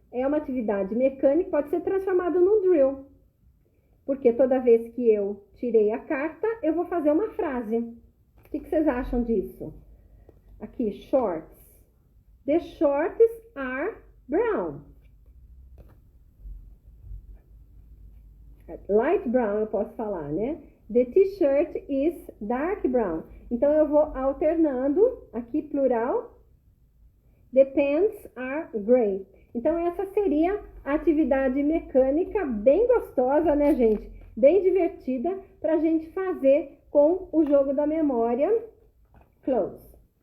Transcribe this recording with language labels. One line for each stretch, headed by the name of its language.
Portuguese: É uma atividade mecânica, pode ser transformado num drill. Porque toda vez que eu tirei a carta, eu vou fazer uma frase. O que vocês acham disso? Aqui, shorts.
English: The shorts are brown.
Portuguese: Light brown eu posso falar, né?
English: The t-shirt is dark brown.
Portuguese: Então, eu vou alternando, aqui plural.
English: The pants are gray.
Portuguese: Então, essa seria a atividade mecânica bem gostosa, né, gente? Bem divertida para a gente fazer com o jogo da memória close.